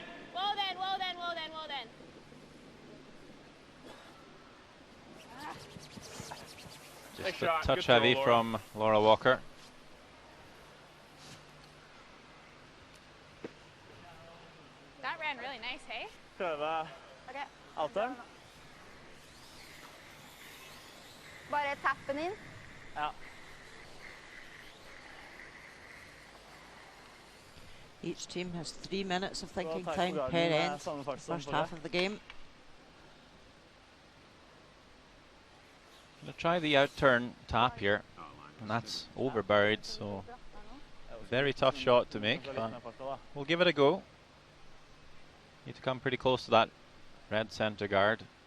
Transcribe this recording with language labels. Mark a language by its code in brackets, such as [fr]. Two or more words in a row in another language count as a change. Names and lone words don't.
[en] Whoa then, whoa then, whoa then, whoa then. Just Nice a shot. touch Good throw, heavy Laura. from Laura Walker. That ran really nice, hey? [no] Prøve Ok, alteren. bare tapp den inn. Ja. [en] Each team has 3 minutes of thinking [no] takk [en] time [no] for [en] per [no] garden, [en] end, [no] samme fart som [en] first [no] forrige. [en] half of the game. Gonna try the out-turn tap here, and that's overburied, so very tough shot to make, but we'll give it a go. Need to come pretty close to that red center guard.